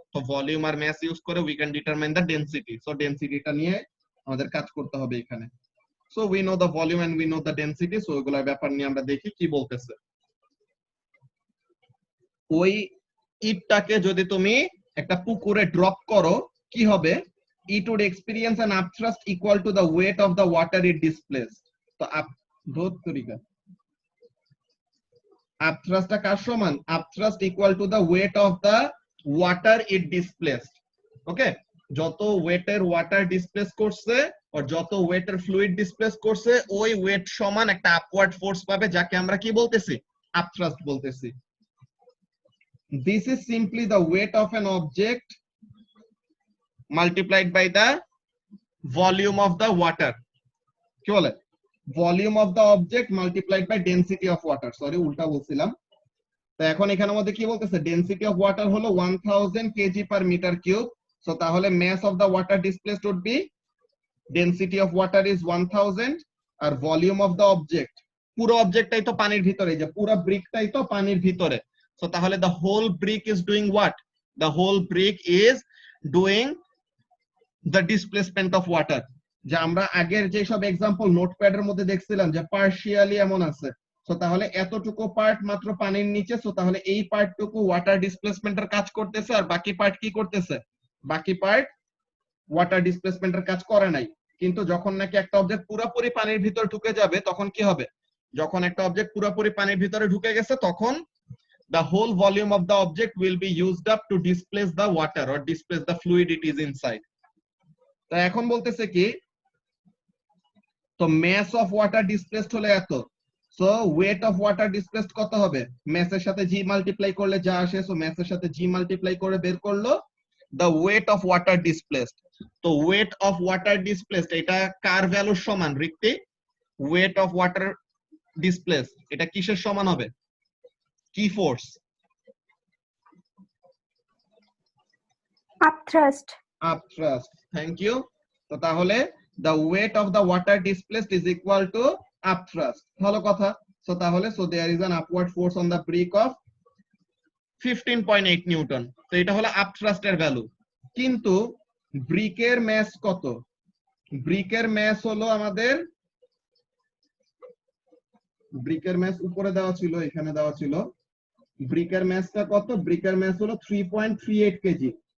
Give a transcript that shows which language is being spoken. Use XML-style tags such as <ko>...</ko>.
<bn>তো ভলিউম আর mass use করে</bn> <en>We can determine the density.</en> <bn>So ডেনসিটিটা নিয়ে আমাদের কাজ করতে হবে এখানে।</bn> <en>So we know the volume and we know the density.</en> <bn>So এগুলোর ব্যাপার নিয়ে আমরা দেখি কি বলতেছে। ওই ইটটাকে যদি তুমি একটা পুকুরে ড্রপ করো কি হবে?</bn> <en>It would experience an upthrust equal to the weight of the water it displaced.</en> <bn>তো upthrust টা কার সমান?</bn> <en>Upthrust equal to the weight of the water it displaced.</en> <bn>ওকে, যত ওয়েটের ওয়াটার ডিসপ্লেস করছে আর যত ওয়েটের ফ্লুইড ডিসপ্লেস করছে ওই ওয়েট সমান একটা আপওয়ার্ড ফোর্স পাবে, যাকে আমরা কি বলতেছি? আপথ্রাস্ট বলতেছি।</bn> <en>This is simply the weight of an object multiplied by the volume of the water.</en> <bn>কি বলে?</bn> <en>Volume of the object multiplied by density of water.</en> <bn>Sorry, উল্টা বলছিলাম। তো এখন এখানের মধ্যে কি বলতেছে? ডেনসিটি অফ ওয়াটার হলো 1000 KG per metre cube.</bn> <en>so তাহলে mass of the water displaced would be density of water is 1000 আর volume of the object,</en> <bn>পুরো অবজেক্টটাই তো পানির ভিতরে,</bn> <en>যে পুরো ব্রিকটাই তো পানির ভিতরে। সো তাহলে the whole brick is doing what? The whole brick is doing the displacement of water।</en> <bn>যে আমরা আগের যে সব एग्जांपल নোটপ্যাডের মধ্যে দেখছিলাম যে পার্শিয়ালি এমন আছে। সো তাহলে এতটুকু পার্ট মাত্র পানির নিচে। সো তাহলে এই পার্টটুকু ওয়াটার ডিসপ্লেসমেন্টের কাজ করতেছে আর বাকি পার্ট কি করতেছে? বাকি পার্ট ওয়াটার ডিসপ্লেসমেন্টের কাজ করে নাই। কিন্তু যখন নাকি একটা অবজেক্ট পুরোপুরি পানির ভিতর ঢুকে যাবে তখন কি হবে? যখন একটা অবজেক্ট পুরোপুরি পানির ভিতরে ঢুকে গেছে তখন</bn> <en>the whole volume of the object will be used up to displace the water or displace the fluid it is inside।</en> <bn>তো এখন বলতেছে কি, তো</bn> <en>mass of water displaced</en> <bn>হলো এত, so</bn> <en>weight of water displaced</en> <bn>কত হবে? mass এর সাথে g মাল্টিপ্লাই করলে যা আসে, সো mass এর সাথে g মাল্টিপ্লাই করে বের করলো</bn> <en>the weight of water displaced।</en> <bn>তো</bn> <en>weight of water displaced</en> <bn>এটা কার ভ্যালুর সমান রিক্তি?</bn> <en>weight of water displaced</en> <bn>এটা কিসের সমান হবে? কি force?</bn> <en>upthrust। upthrust, thank you. তো তাহলে the weight of the water displaced is equal to upthrust।</en> <bn>ভালো কথা।</bn> <en>So তাহলে there is an upward force on the brick of 15.8 newton.</en> <bn>তো এটা হলো upthrust এর ভ্যালু। কিন্তু ব্রিকের ম্যাস কত? ব্রিকের ম্যাস হলো আমাদের, ব্রিকের ম্যাস উপরে দেওয়া ছিল, এখানে দেওয়া ছিল। ব্রিকের ম্যাসটা কত? ব্রিকের ম্যাস হলো 3.38 কেজি।</bn>